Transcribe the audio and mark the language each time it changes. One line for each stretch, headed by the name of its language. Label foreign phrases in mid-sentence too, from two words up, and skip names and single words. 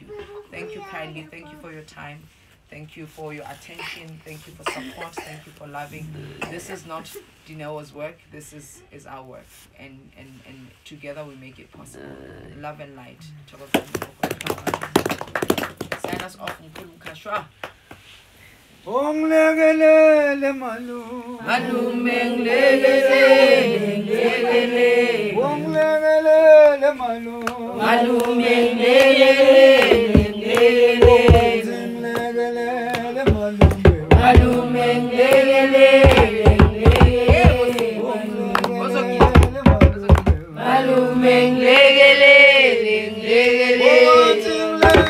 English: Thank you kindly. Thank you for your time. Thank you for your attention. Thank you for support. Thank you for loving. This is not Dineo's work. This is our work. And together we make it possible. Love and light. Sign us off.
Southern Sotho: Legelele malu. Malumeng legelele, legelele. Legelele malu. Malumeng legelele, legelele. Legelele malu. Malumeng legelele, legelele. Malumeng legelele, legelele.